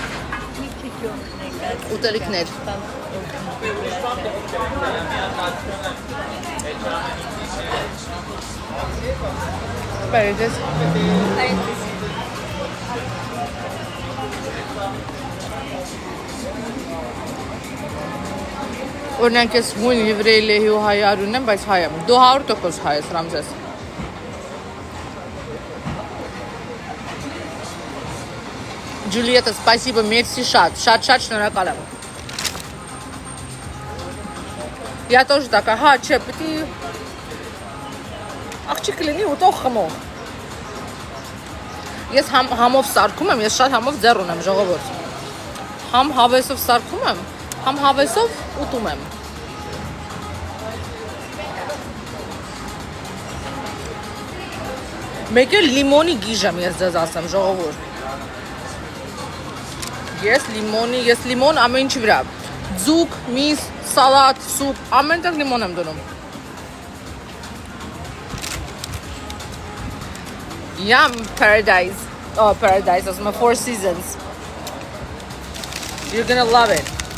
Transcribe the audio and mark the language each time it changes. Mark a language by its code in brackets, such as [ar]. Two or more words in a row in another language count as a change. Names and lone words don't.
[hy] ուտելիքներ։ Բերեդես։ Օրինակ ես հույն եվրեյ լեհի ու հայ արյուն եմ, բայց հայ եմ։ Դու 100% հայ ես, Ռամզես։ Ջուլիետա, спасибо, merci շատ շնորհակալ եմ։ [ru] Я тоже такая, [hy] հա, չէ, պետք է աղջիկ լինի ուտող խմող։ Ես համով սարքում եմ, ես շատ համով ձեռ ունեմ, ժողովուրդ։ Համ հավեսով սարքում եմ, համ հավեսով ուտում եմ։ Մեկ էլ լիմոնի գիժ եմ ես ձեզ ասեմ, ժողովուրդ։ Ես լիմոն ամեն ինչի վրա։ Ձուկ, միս, սալատ, սուպ, ամենտեղ լիմոն եմ դնում։ [en] Yum, paradise. Oh, paradise, [hy] ասում եմ, [en] Four Seasons. You're gonna love it.